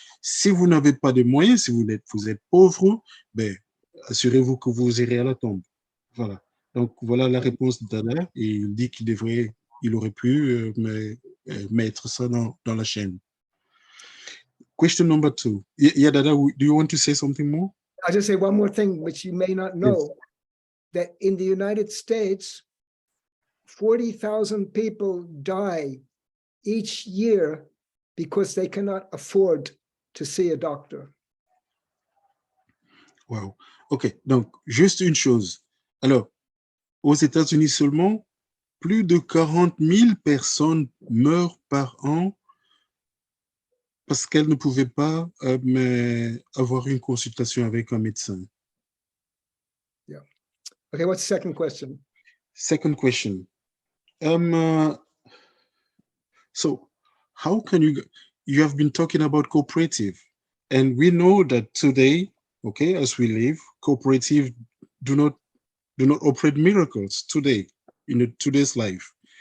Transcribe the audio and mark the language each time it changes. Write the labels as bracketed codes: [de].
[fr] Si vous n'avez pas de moyens, si vous êtes pauvre, ben, assurez-vous que vous irez à la tombe. Voilà. Donc, voilà la réponse de Dada. Et il dit il aurait pu mettre ça dans la chaîne. [en] Question number 2. Yeah, Dada, do you want to say something more? I'll just say one more thing, which you may not know. Yes. That in the United States, 40,000 people die each year because they cannot afford to see a doctor. [fr] Wow. OK. Donc, juste une chose. Alors, aux États-Unis seulement, plus de 40 000 personnes meurent par an parce qu'elles ne pouvaient pas avoir une consultation avec un médecin. [en] Yeah. Okay, what's the second question? Second question. So how can you have been talking about cooperative, and we know that today, okay, as we live, cooperative do not operate miracles today in today's life.